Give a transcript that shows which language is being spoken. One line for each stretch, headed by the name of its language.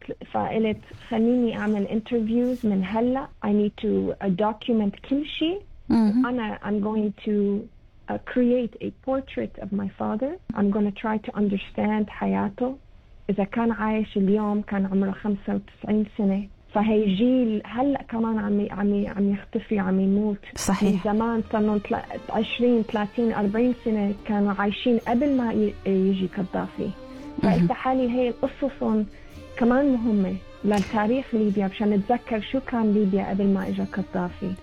Arabic: فقلت خليني أعمل interviews من هلأ،
English: I need to document
Arabic: كل شيء. أنا
English: I'm going to create a portrait of my father. I'm going to try to understand
Arabic: حياته. إذا كان عايش اليوم كان عمره 95 سنة، فهي جيل هلأ كمان عم يختفي عم يموت. صحيح. زمان صاروا 20-30-40 سنة كانوا عايشين قبل ما يجي قذافي. فقلت حالي هي القصص كمان مهمة للتاريخ ليبيا، عشان نتذكر شو كان ليبيا قبل ما إجا قذافي.